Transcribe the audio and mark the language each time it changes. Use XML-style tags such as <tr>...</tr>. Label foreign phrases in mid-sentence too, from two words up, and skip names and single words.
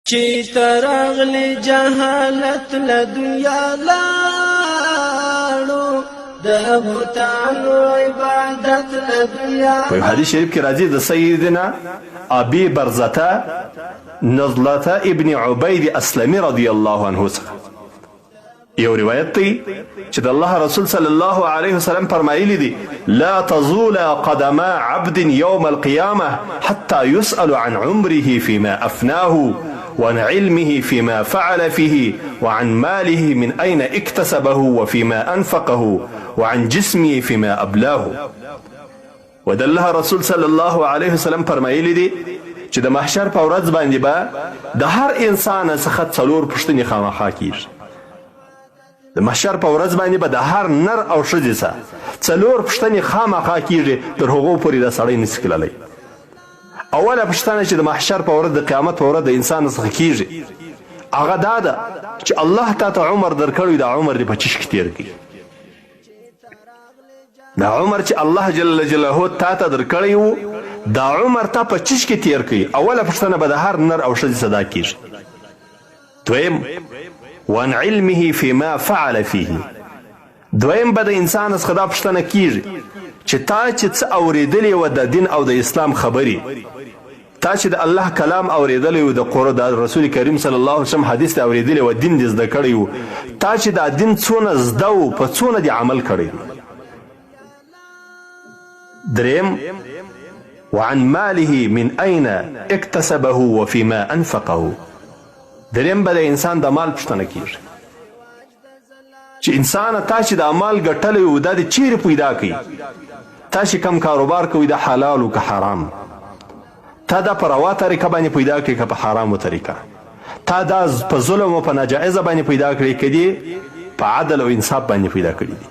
<ps>چې ترغلی جهالت له دنیا لاړو د بوتانو عبادت له دنیا. په حدیث شریف کې راځي د سیدنا ابي برزه نضلة ابن عبید اسلمی</ps> <ar>رضی الله عنه</ar> <ps>څخه یو روایت دی چې د الله رسول</ps> <ar>صلی الله علیه وسلم</ar> <ps>فرمایلی دي</ps> <ar>لا تزول قدما عبد يوم القيامة حتى يسأل عن عمره فيما أفناه وعن علمه فيما فعل فيه وعن ماله من أين اكتسبه وفيما أنفقه وعن جسمه فيما أبلاه.</ar> <ps>ود الله رسول</ps> <ar>صلی الله علیه وسلم</ar> <ps>فرمایلی دي چې د محشر په ورځ باندې به د هر انسان څخه څلور پوښتنې خامخا کیږي. د محشر په ورځ باندې به د هر نر او ښځې څخه څلور پوښتنې خامخا کیږي تر هغو پورې دا سړی نشي کېدلی. اوله پوښتنه چې د محشر په ورځ د قیامت په ورځ د انسان څخه کیږي هغه دا ده چې الله تا ته عمر درکړی دا عمر دې په چیش کې تیر کړي. دا عمر چې الله</ps> <ar>جل جلاله</ar> <ps>تا ته درکړی و دا عمر تا په چیش کې تیر کړي. اوله پوښتنه به د هر نر او ښځې صدا کیږي. دویم</ps> <ar>وان علمه فيما فعل فيه</ar> <ps>دویم به د انسان څخه دا پوښتنه کیږي چې تا چې څه اورېدلې وه د دین او د اسلام خبرې تا چې د الله کلام اورېدلی و د رسول کریم</ps> <ar>صلی الله علیه وسلم</ar> <ps>حدیث ته اورېدلی و دین دې زده کړی و تا چې دا دین څونه زده و په څونه دې عمل کړی. دریم</ps> <ar>وعن ماله من أين اكتسبه وفيما أنفقه</ar> <ps>دریم به د انسان د مال پوښتنه کیږي چې انسان تا چې د مال ګټلی و دا د چیرې پیدا کړي. تا چې کم کاروبار کوي د حلال او که حرام تا دا په روا طریقه باندې پیدا کړي که په حرامو طریقه تا دا په ظلم او په ناجایزه باندې پیدا کړي که دې په عدل او انصاف باندې پیدا کړي دي.</ps>